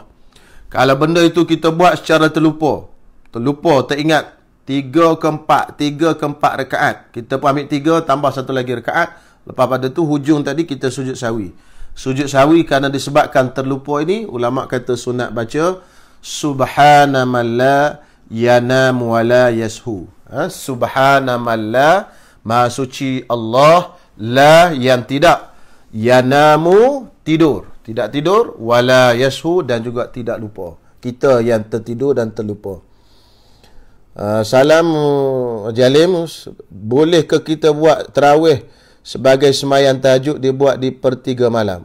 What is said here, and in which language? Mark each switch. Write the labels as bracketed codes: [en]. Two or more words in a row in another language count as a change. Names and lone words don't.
[ms] Kalau benda itu kita buat secara terlupa, teringat 3 ke 4 rakaat, kita pun ambil 3 tambah satu lagi rakaat, lepas pada tu hujung tadi kita sujud sahwi. Sujud sahwi kerana disebabkan terlupa ini, ulama kata sunat baca [ar] subhana man la yanam wa la yashu. Subhana man la, [ms] maha suci Allah, la yang tidak, yanamu tidur, tidak tidur, [ar] wala yashu [ms] dan juga tidak lupa. Kita yang tertidur dan terlupa. Salam Jalim, bolehkah kita buat tarawih sebagai semayang tahajud dibuat di pertiga malam?